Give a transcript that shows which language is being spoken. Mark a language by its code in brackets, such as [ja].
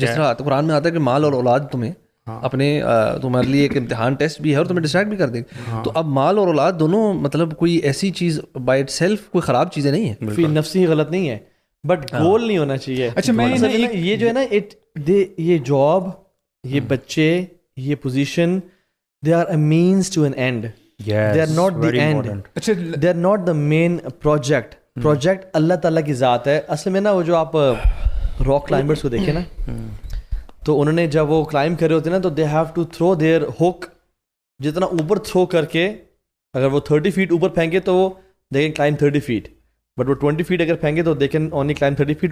[ur] جس طرح قرآن میں آتا ہے کہ مال اور اولاد تمہیں اپنے تمہارے لیے ایک امتحان ٹیسٹ بھی ہے اور تمہیں ڈسٹریکٹ بھی کر دے گا. تو اب مال اور اولاد دونوں مطلب کوئی ایسی چیز [en] by itself [ur] کوئی خراب چیزیں نہیں ہیں, فی نفسی غلط نہیں ہے, بٹ گول نہیں ہونا چاہیے. اچھا میں یہ جو ہے نا یہ جاب, یہ بچے, یہ position, [en] they are a means to an end. They are not the end. They are not the main project. [ur] Project اللہ تعالیٰ کی ذات ہے. اصل میں نا وہ جو آپ راک کلائمبرس کو دیکھیں نا, تو انہوں نے جب وہ کلائمب کر رہے ہوتے ہیں نا تو [en] they have to throw their hook [ur] جتنا اوپر تھرو کر کے, اگر وہ 30 feet اوپر پھینکے تو [en] they can climb 30 feet, [ur] but وہ 20 feet اگر پھینکے تو [en] they can only climb 30 feet.